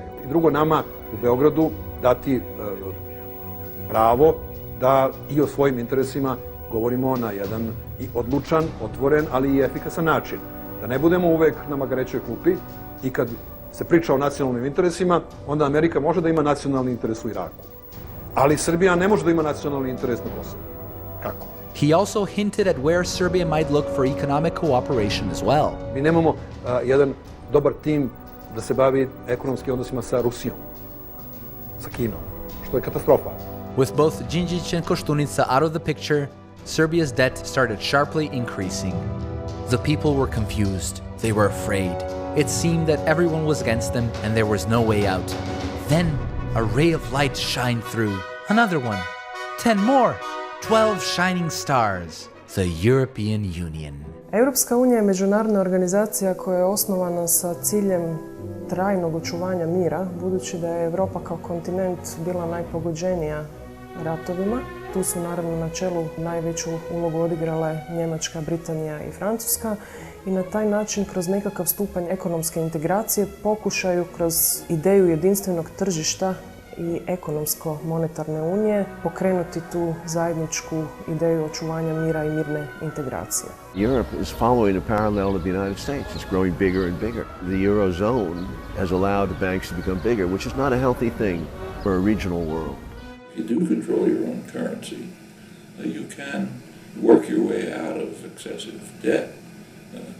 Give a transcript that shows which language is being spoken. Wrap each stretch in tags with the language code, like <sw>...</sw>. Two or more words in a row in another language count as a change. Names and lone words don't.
<sr>I drugo, nama u Beogradu dati pravo da i o svojim interesima govorimo na jedan i odlučan, otvoren, ali i efikasan način. Da ne budemo uvek na magarećoj klupi i kad se priča o nacionalnim interesima, onda Amerika može da ima nacionalni interes u Iraku. Ali Srbija ne može da ima nacionalni interes na Kosovu. Kako?</sr> <en>He also hinted at where Serbia might look for economic cooperation as well.</en> <sr>Mi nemamo jedan dobar tim da se bavi ekonomskim odnosima sa Rusijom, sa Kinom, što je katastrofa.</sr> <en>With both Đinđić and Koštunica out of the picture, Serbia's debt started sharply increasing. The people were confused. They were afraid. It seemed that everyone was against them and there was no way out. Then, a ray of light shined through. Another one. 10 more. 12 shining stars. The European Union.</en> <hr>Europska unija je međunarodna organizacija koja je osnovana sa ciljem trajnog očuvanja mira, budući da je Europa kao kontinent bila najpogođenija ratovima. Tu su naravno na čelu najveću ulogu odigrale Njemačka, Britanija i Francuska i na taj način kroz nekakav stupanj ekonomske integracije pokušaju kroz ideju jedinstvenog tržišta i ekonomsko-monetarne unije pokrenuti tu zajedničku ideju očuvanja mira i mirne integracije.</hr> <en>Europe is following a parallel of the United States. It's growing bigger and bigger. The Eurozone has allowed the banks to become bigger, which is not a healthy thing for a regional world. If you do control your own currency, you can work your way out of excessive debt.</en>